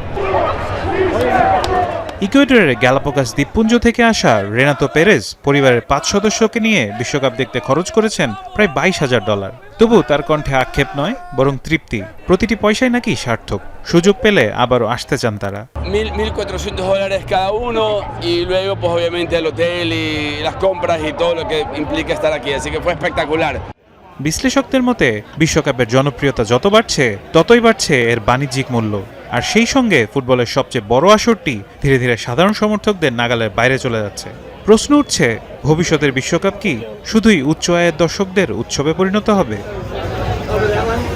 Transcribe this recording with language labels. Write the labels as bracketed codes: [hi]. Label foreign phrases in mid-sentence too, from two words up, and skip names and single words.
[bn] ইকুয়েডরের গ্যালাপাগোস দ্বীপপুঞ্জ থেকে আসা রেনাতো পেরেজ পরিবারের ৫ সদস্যকে নিয়ে বিশ্বকাপ দেখতে খরচ করেছেন প্রায় $২২,০০০। তবু তার কণ্ঠে আক্ষেপ নয়, বরং তৃপ্তি। প্রতিটি পয়সাই নাকি সার্থক। সুযোগ পেলে আবারও আসতে চান তারা। [es] $1,400 cada uno y luego pues obviamente el hotel y las compras y todo lo que implica estar aquí, así que fue espectacular। [bn] বিশ্লেষকদের মতে বিশ্বকাপের জনপ্রিয়তা যত বাড়ছে ততই বাড়ছে এর বাণিজ্যিক মূল্য। আর সেই সঙ্গে ফুটবলের সবচেয়ে বড় আসরটি ধীরে ধীরে সাধারণ সমর্থকদের নাগালের বাইরে চলে যাচ্ছে। প্রশ্ন উঠছে, ভবিষ্যতের বিশ্বকাপ কি শুধুই উচ্চ আয়ের দর্শকদের উৎসবে পরিণত হবে?